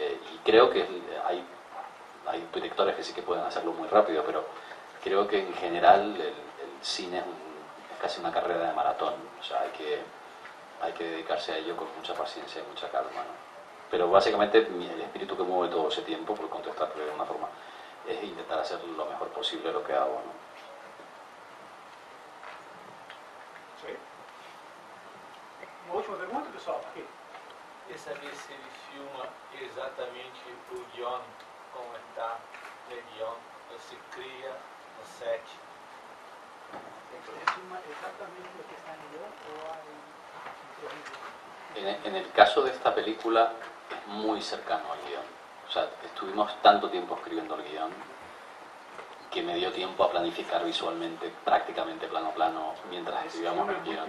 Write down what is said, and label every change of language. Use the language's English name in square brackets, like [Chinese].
[Spanish] Y creo que hay directores que sí que pueden hacerlo muy rápido, pero creo que en general el cine es casi una carrera de maratón, o sea, hay que dedicarse a ello con mucha paciencia y mucha calma, ¿no? Pero básicamente el espíritu que mueve todo ese tiempo, por contestar de una forma, es intentar hacer lo mejor posible lo que hago, ¿no? [Portuguese] Sim. Uma última pergunta, pessoal? Aqui. Queria saber se ele filma exatamente o guion, como está o guion, você cria no set. [Spanish] ¿Es exactamente lo que está en el guión o hay improviso? En el caso de esta película es muy cercano al guión. O sea, estuvimos tanto tiempo escribiendo el guión que me dio tiempo a planificar visualmente, prácticamente plano a plano, mientras escribíamos el guión.